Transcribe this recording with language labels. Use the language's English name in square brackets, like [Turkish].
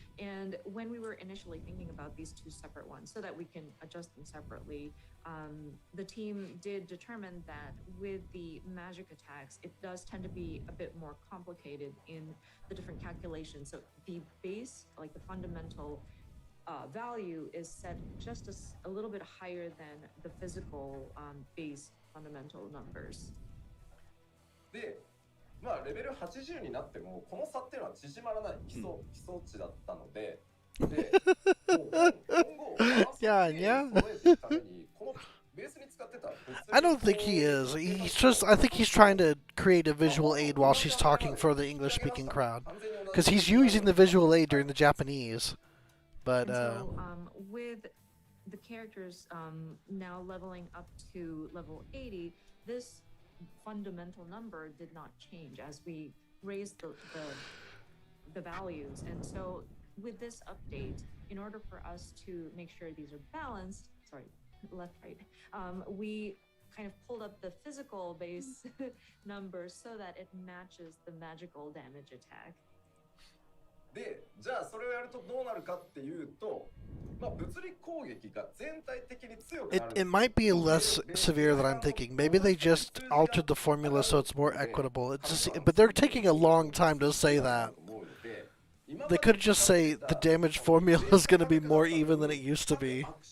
[English] And when we were initially thinking about these two separate ones so that we can adjust them separately, the team did determine that with the magic attacks, it does tend to be a bit more complicated in the different calculations. So the base, like the fundamental value, is set just a little bit higher than the physical base fundamental numbers. [Japanese] で、まあレベル80になってもこの差っていうのは縮まらない基礎値だったので、で、もう今後 [English] Yeah, yeah. [Japanese] 揃えていくためにこのベースに使ってた [English] I don't think he is. He's just. I think he's trying to create a visual aid while she's talking for the English-speaking crowd, because he's using the visual aid during the Japanese. But And so, with the characters now leveling up to level 80, this fundamental number did not change as we raised the values. And so with this update, in order for us to make sure these are balanced, sorry, left, right, we kind of pulled up the physical base numbers so that it matches the magical damage attack. [Japanese] で、じゃあそれをやるとどうなるかっていうと、まあ物理攻撃が全体的に強くなる。 [English] It might be less severe than I'm thinking. Maybe they just altered the formula so it's more equitable. It's just, but they're taking a long time to say that. They could just say the damage formula is going to be more even than it used to be.